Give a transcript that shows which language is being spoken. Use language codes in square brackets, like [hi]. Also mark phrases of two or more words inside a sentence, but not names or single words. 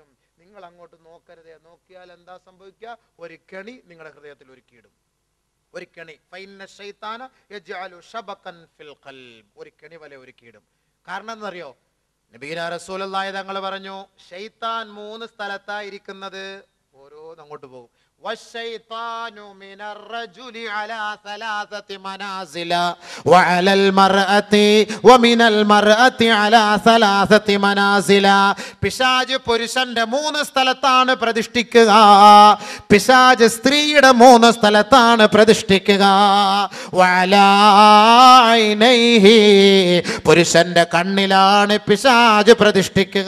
[ml] നിങ്ങൾ അങ്ങോട്ട് നോക്കരുതേ. നോക്കിയാൽ എന്താ സംഭവിക്കുക? ഒരു കെണി നിങ്ങളുടെ ഹൃദയത്തിൽ ഒരുക്കിയിടും. ഒരു കെണി. [ar] فإن الشيطان يجعل شبكا في القلب, [ml] ഒരു കെണി വല ഒരുക്കിയിടും. കാരണം എന്നറിയോ? [ar] نبينا رسول الله [ml] തങ്ങൾ പറഞ്ഞു, ശൈത്താൻ 3 സ്ഥലത്തായിരിക്കുന്നത്. ഓരോന്ന് അങ്ങോട്ട് പോകും. [ar] والشيطان من الرجل على 3 منازل وعلى المرأة ومن المرأة على 3 منازل. [ml] പിശാച് പുരുഷന്റെ 3 സ്ഥലത്താണ് പ്രതിഷ്ഠിക്കുക, പിശാച് സ്ത്രീയുടെ 3 സ്ഥലത്താണ് പ്രതിഷ്ഠിക്കുക. [ar] وعلى عينيه, [ml] പുരുഷന്റെ കണ്ണിലാണ് പിശാച് പ്രതിഷ്ഠിക്കുക.